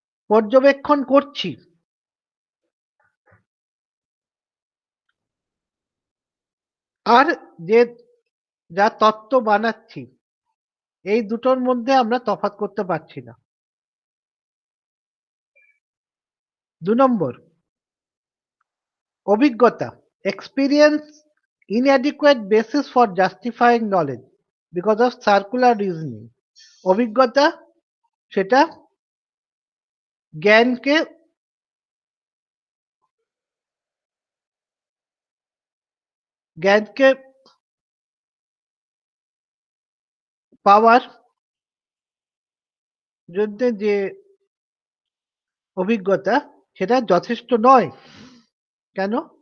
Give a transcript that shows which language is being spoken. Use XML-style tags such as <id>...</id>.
<bn>পর্যবেক্ষণ করছি আর যে যা তত্ত্ব বানাচ্ছি এই দুটোর মধ্যে আমরা তফাৎ করতে পারছি না। ২ নম্বর অভিজ্ঞতা</bn> <en>experience inadequate basis for justifying knowledge because of circular reasoning।</en> <bn>অভিজ্ঞতা সেটা জ্ঞানকে জ্ঞানকে পাওয়ার জন্য যে অভিজ্ঞতা সেটা যথেষ্ট নয়। কেন?</bn>